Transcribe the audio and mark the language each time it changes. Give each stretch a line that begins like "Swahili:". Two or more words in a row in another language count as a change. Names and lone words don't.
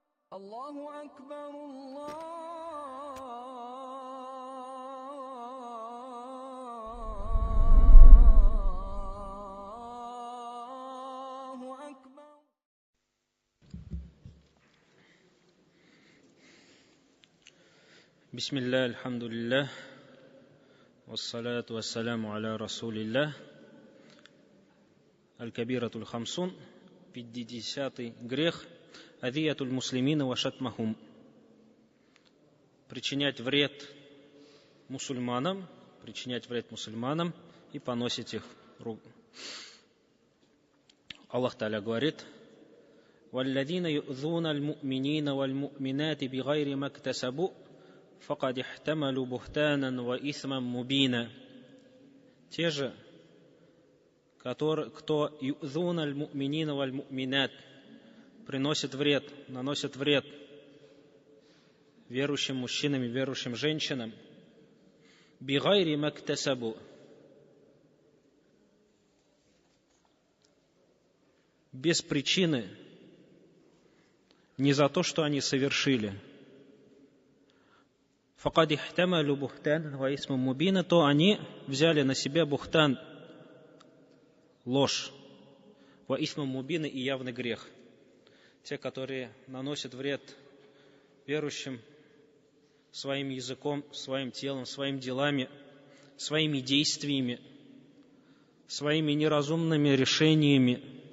Arabic: الله أكبر الله أكبر. بسم الله الحمد لله والصلاة والسلام على رسول الله. الكبيرة الخمسون,
Russian: 50-й грех,
Arabic: أذية المسلمين وشتمهم.
Russian: Причинять вред мусульманам и поносить их.
Arabic: الله تعالى
Russian: говорит:
Arabic: «والذين يؤذون المؤمنين والمؤمنات بغير ما اكتسبوا، فقد احتملوا بهتانا وإثما مبينا».
Russian: Те же, кто
Arabic: يؤذون المؤمنين والمؤمنات,
Russian: наносят вред верующим мужчинам и верующим женщинам,
Arabic: بغير ما اكتسبوا,
Russian: без причины, не за то, что они совершили,
Arabic: فقد احتملوا بهتان وإثما مبينا,
Russian: то они взяли на себя бухтан, ложь,
Arabic: وإثما مبينا,
Russian: и явный грех. Те, которые наносят вред верующим своим языком, своим телом, своими делами, своими действиями, своими неразумными решениями.